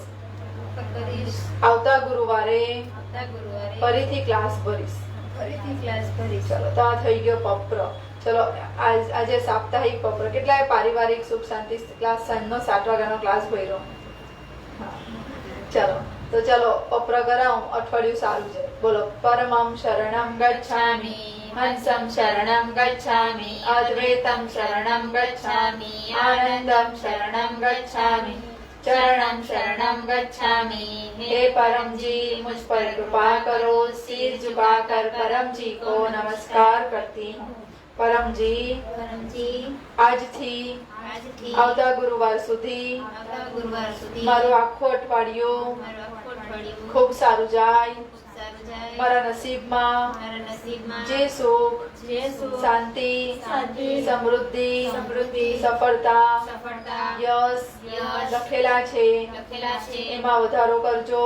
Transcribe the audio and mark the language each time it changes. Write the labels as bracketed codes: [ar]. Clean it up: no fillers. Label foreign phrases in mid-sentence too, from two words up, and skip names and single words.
[gu] આવતા ગુરુવારે ફરીથી ક્લાસ ભરીશ. ચલો, તો આ થઈ ગયો પપ્ર. ચલો આજે સાપ્તાહિક પપ્ર કેટલાય પારિવારિક સુખ શાંતિ ક્લાસ સાંજનો 7 વાગ્યાનો ક્લાસ ભર્યો. ચલો તો ચલો પપ્ર કરાવું, અઠવાડિયું સારું છે. બોલો. [sa] परमं शरणं गच्छामि, हंसं शरणं गच्छामि, अद्वैतं शरणं गच्छामि, आनंदं शरणं गच्छामि, चरणम शरणम गच्छामि. [hi] हे परम जी, मुझ पर कृपा करो. सिर झुकाकर परम जी को नमस्कार करती हूँ. [gu] परम जी આજથી આવતા ગુરુવાર સુધી મારું આખું અઠવાડિયું ખૂબ સારું જાય. મારા નસીબમાં જે સુખ, શાંતિ, સમૃદ્ધિ, સફળતા, યશ લખેલા છે એમાં વધારો કરજો.